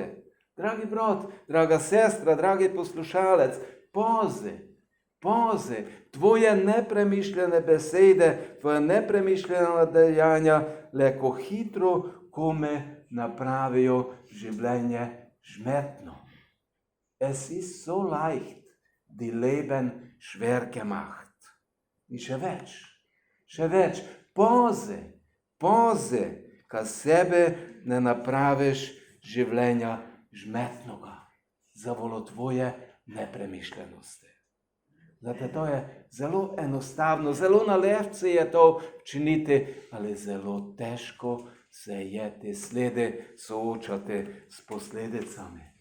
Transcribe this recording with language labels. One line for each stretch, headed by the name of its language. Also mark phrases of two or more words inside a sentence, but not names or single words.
Slovenian: Dragi brat, draga sestra, dragi poslušalec, pazi, tvoje nepremišljene besede, tvoje nepremišljena dejanja leko hitro kome napravijo življenje žmetno.
German: Es ist so leicht, die Leben schwer gemacht.
Slovenian: In še več, poze, ka sebe ne napraviš življenja žmetnoga, zavolo tvoje nepremišljenosti. Znate, to je zelo enostavno, zelo na levce je to činiti, ali zelo težko se je te slede soočati s posledicami.